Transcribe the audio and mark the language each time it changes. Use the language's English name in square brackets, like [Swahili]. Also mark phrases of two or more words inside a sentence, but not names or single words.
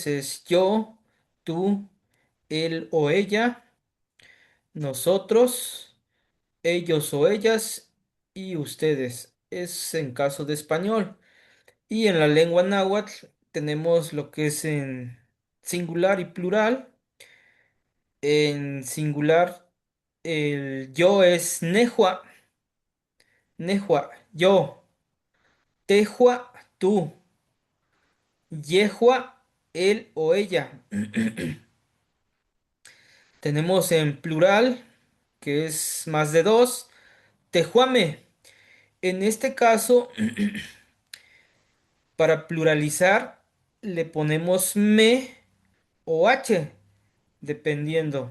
[Spanish] Es yo, tú, él o ella, nosotros, ellos o ellas y ustedes. Es en caso de español. Y en la lengua náhuatl tenemos lo que es en singular y plural. En singular, el yo es nejua, nejua, yo, tejua, tú, yehua, él o ella. Tenemos en plural, que es más de dos, tejuame. En este caso, para pluralizar, le ponemos me o h, dependiendo.